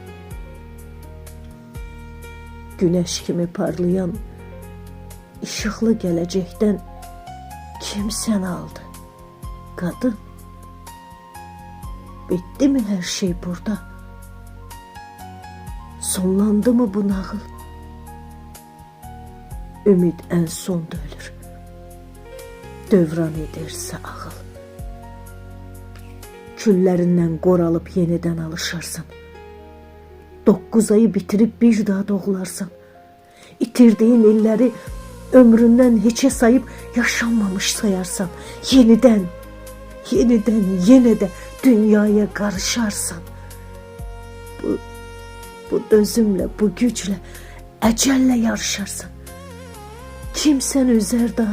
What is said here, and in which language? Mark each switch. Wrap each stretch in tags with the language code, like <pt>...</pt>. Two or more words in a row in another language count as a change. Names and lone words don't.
<az>Güneş kimi parlayan işıqlı gələcəkdən kim səni aldı qadın?</az> <tr>Bitti mi hər şey burada?</tr> <az>Sonlandı mı bu nağıl? Ümid en sonda ölür, dövran edirsə ağıl.</az> <tr>Küllerinden qoralıp yeniden alışarsan, 9 ayı bitirip bir daha doğularsan, itirdiğin illeri ömründen hiçe sayıp yaşanmamış sayarsan, yeniden yine de dünyaya karışarsan, bu dözümle, bu güçle, ecelle yarışarsan, kim seni üzer daha?</tr>